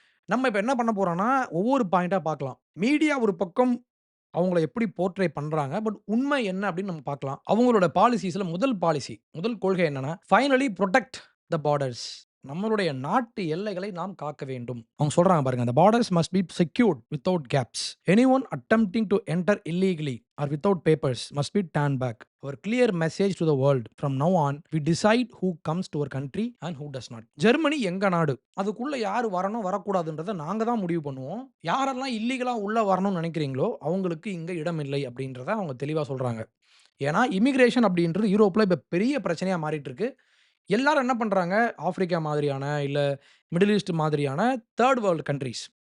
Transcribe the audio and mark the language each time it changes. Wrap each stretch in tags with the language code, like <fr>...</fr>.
<ta>நம்ம இப்ப என்ன பண்ண போறோம்னா, ஒவ்வொரு பாயிண்ட்டா பார்க்கலாம். மீடியா ஒரு பக்கம் அவங்கள எப்படி போர்ட்ரே பண்றாங்க. பட் உண்மை என்ன அப்படின்னு நம்ம பார்க்கலாம். அவங்களோட பாலிசிஸ்ல முதல் கொள்கை என்னன்னா,</ta> <en>Finally protect the borders.</en> <ta>நம்மளுடைய நாட்டு எல்லைகளை நாம் காக்க வேண்டும். அவங்க சொல்றாங்க பாருங்க.</ta> <en>"The borders must be secured without gaps. Anyone attempting to enter illegally or without papers must be turned back. Our clear message to the world. From now on, we decide who comes to our country and who does not."</en> <ta>Germany எங்க நாடு. அதுக்குள்ள யாரு வரணும், வரக்கூடாதுன்றத நாங்க தான் முடிவு பண்ணுவோம். யாரெல்லாம் இல்லீகலா உள்ள வரணும்னு நினைக்கிறீங்களோ, அவங்களுக்கு இங்க இடம் இல்லை அப்படின்றத அவங்க தெளிவா சொல்றாங்க. ஏன்னா, இமிகிரேஷன் அப்படின்றது யூரோப்ல இப்ப பெரிய பிரச்சனையா மாறிட்டு இருக்கு. எல்லாரும் என்ன பண்றாங்க, ஆப்பிரிக்கா மாதிரியான, இல்ல மிடில் ஈஸ்ட் மாதிரியான 3 வேர்ல்ட் கன்ட்ரீஸ்.</ta>